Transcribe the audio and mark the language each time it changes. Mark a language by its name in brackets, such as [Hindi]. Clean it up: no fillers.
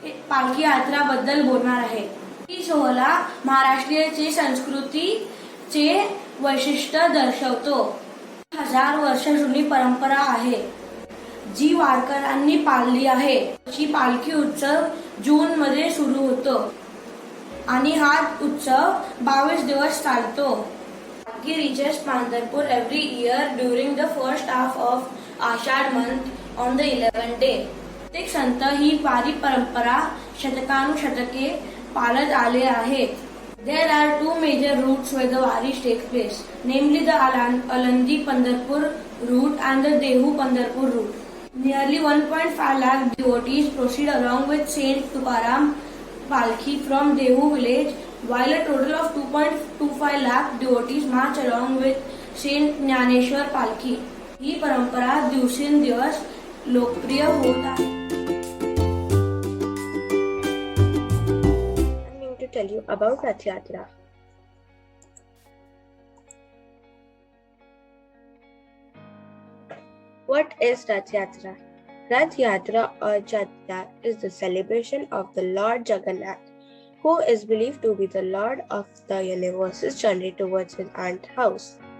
[Marathi] पालखी यात्राबद्दल बोलणार आहे. ही सोहळा महाराष्ट्रीयचे संस्कृतीचे वैशिष्ट्य दर्शवतो. 1000 वर्ष जुनी परंपरा आहे जी वारकऱ्यांनी पाळली आहे. ही पालखी उत्सव जून मध्ये सुरू होतो आणि हा उत्सव 22 दिवस चालतो. [English] पालखी reaches Pandharpur every year during the first half of Ashad month on the 11th day. [Marathi] प्रत्येक संत ही वारी परंपरा शतकानुशतके पाळत आले आहेत. [English] There are two major routes where the Varis takes place, namely the Alandi Pandharpur route and the Dehu Pandharpur route. Nearly 1.5 lakh devotees proceed along with Saint Tukaram Palki from Dehu village, while a total of 2.25 lakh devotees march along with Saint Jnaneshwar Palki. [Marathi] ही परंपरा दिवसेंदिवस लोकप्रिय होत आहे. [English] I'm going to tell you about Rath Yatra. What is Rath Yatra? Rath Yatra or Jatra is the celebration of the Lord Jagannath, who is believed to be the Lord of the universe's journey towards his aunt's house.